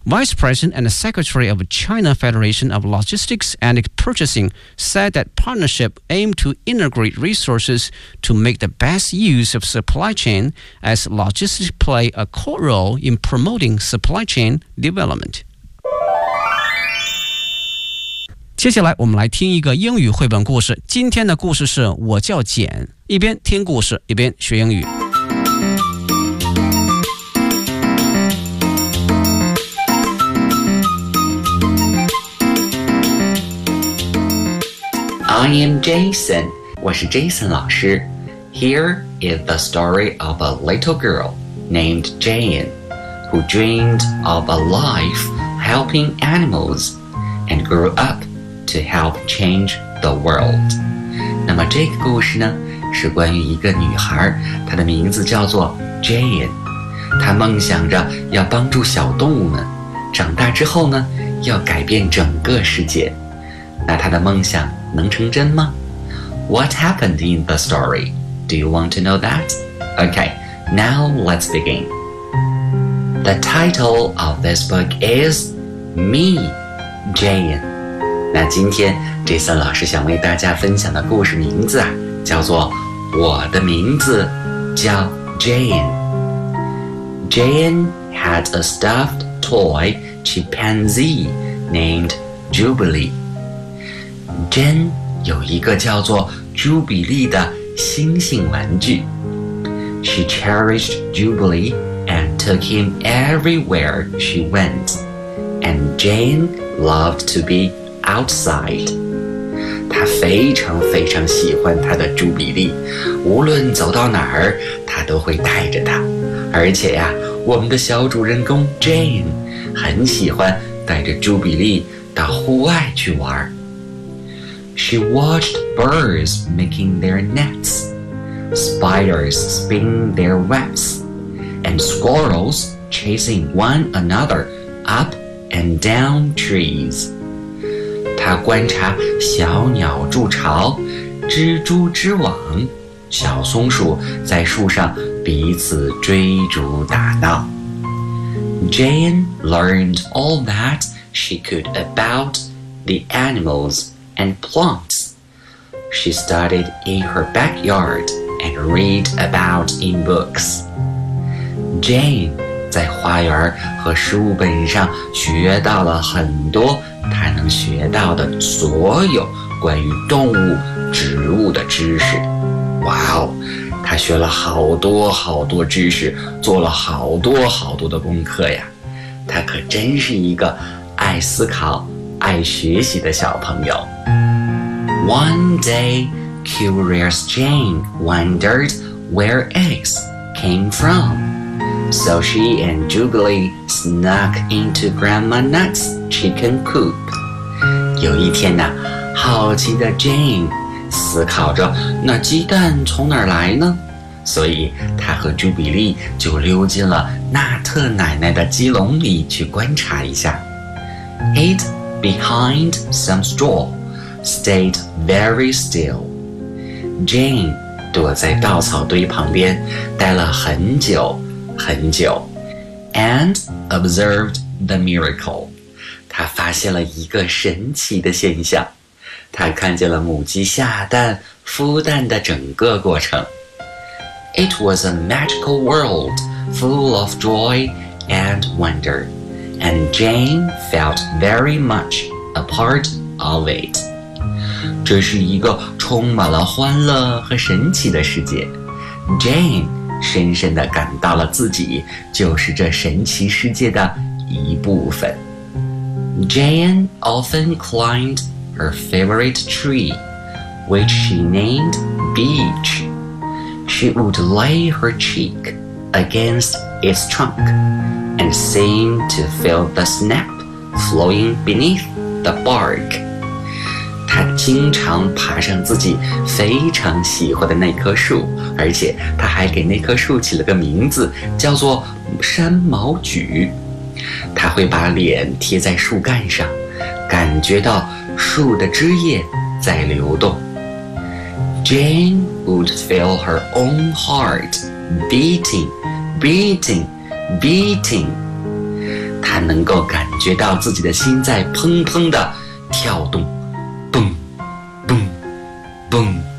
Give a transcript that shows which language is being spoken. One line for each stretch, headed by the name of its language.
English: Vice President and Secretary of China Federation of Logistics and Purchasing said that partnership aimed to integrate resources to make the best use of supply chain as logistics play a core role in promoting supply chain development.
Chinese: 接下来我们来听一个英语绘本故事。今天的故事是我叫简，一边听故事，一边学英语。
English: I am Jason.
Chinese: 我是 Jason 老师。
English: Here is the story of a little girl named Jane, who dreamed of a life helping animals and grew up to help change the world.
Chinese: 那么这个故事呢，是关于一个女孩，她的名字叫做 Jane。她梦想着要帮助小动物们，长大之后呢，要改变整个世界。那她的梦想能成真吗?
English: What happened in the story? Do you want to know that? Okay, now let's begin. The title of this book is Me, Jane.
Chinese: 那今天 Jason 老师想为大家分享的故事名字啊，叫做我的名字叫 Jane.
English: Jane had a stuffed toy chimpanzee named Jubilee.
Chinese: Jane 有一个叫做朱比利的猩猩玩具。
English: She cherished Jubilee and took him everywhere she went. And Jane loved to be outside.
Chinese: 她非常非常喜欢她的朱比利，无论走到哪儿，她都会带着她。而且呀，我们的小主人公 Jane 很喜欢带着朱比利到户外去玩。
English: She watched birds making their nets, spiders spinning their webs, and squirrels chasing one another up and down trees.
Chinese: 她观察小鸟筑巢，蜘蛛织网，小松鼠在树上彼此追逐打闹。
English: Jane learned all that she could about the animals and plants. She studied in her backyard and read about in books.
Chinese: Jane 在花园和书本上学到了很多她能学到的所有关于动物、植物的知识。哇哦，她学了好多好多知识，做了好多好多的功课呀。她可真是一个爱思考、爱学习的小朋友。
English: One day, curious Jane wondered where eggs came from. So she and Jubilee snuck into Grandma Nut's chicken coop.
Chinese: 有一天呢，好奇的 Jane 思考着那鸡蛋从哪儿来呢？所以她和 Jubilee 就溜进了纳特奶奶的鸡笼里去观察一下。
English: Hid behind some straw, stayed very still.
Chinese: Jane 躲在稻草堆旁边，待了很久很久 ，
English: and observed the miracle.
Chinese: 她发现了一个神奇的现象，她看见了母鸡下蛋、孵蛋的整个过程。
English: It was a magical world, full of joy and wonder. And Jane felt very much a part of it.
Chinese: 这是一个充满了欢乐和神奇的世界。 Jane 深深地感到了自己就是这神奇世界的一部分。
English: Jane often climbed her favorite tree, which she named Beech. She would lay her cheek against its trunk. And seemed to feel the sap flowing beneath the bark.
Chinese: 她经常爬上自己非常喜欢的那棵树，而且她还给那棵树起了个名字，叫做山毛榉。她会把脸贴在树干上，感觉到树的枝叶在流动。
English: Jane would feel her own heart beating, beating. Beating,
Chinese: 他能够感觉到自己的心在砰砰地跳动 boom, boom, boom.